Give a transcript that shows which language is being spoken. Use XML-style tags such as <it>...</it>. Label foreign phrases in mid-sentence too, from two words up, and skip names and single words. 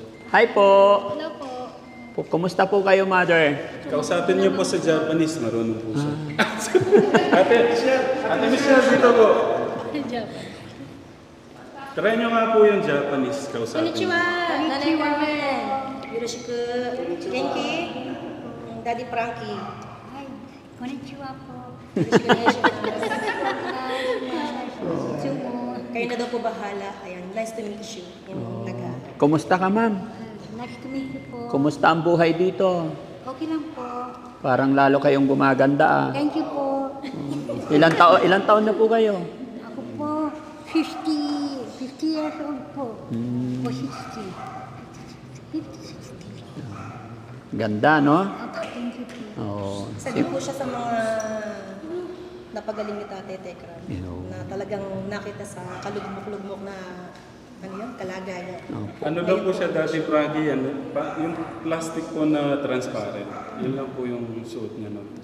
<tl>Hi po! Hello po. Kumusta po kayo, Mother? Kausapin niyo po sa Japanese, marunong po siya. Ate Michelle, dito po. Try niyo nga po yung Japanese, kausapin. Konnichiwa, Nanay Carmen.</tl> <ja>よろしく。元気.</ja> <tl>Daddy Frankie. Ay, konnichiwa po.</tl> <ja>よろしくお願いします.</ja> <tl>Kayo na daw po bahala. Ayan,</tl> <en>nice to meet you.</en> <tl>Yung naga. Kumusta ka, ma'am?</tl> <en>Nice to meet you</en> <tl>po. Kumusta ang buhay dito? Okay lang po. Parang lalo kayong gumaganda. Thank you po. Ilang taon na po kayo? Ako po, 50</tl> <en>years old</en> <tl>po. O 60. 50, 60. Ganda, no? Thank you po. Oo. Sabi po siya sa mga napagaling ni Tate Tekram na talagang nakita sa kalugmok-lugmok na kalagayan. Ano daw po siya, Daddy Frankie, yung plastic po na transparent. Yun lang po yung suot niya nun.</tl>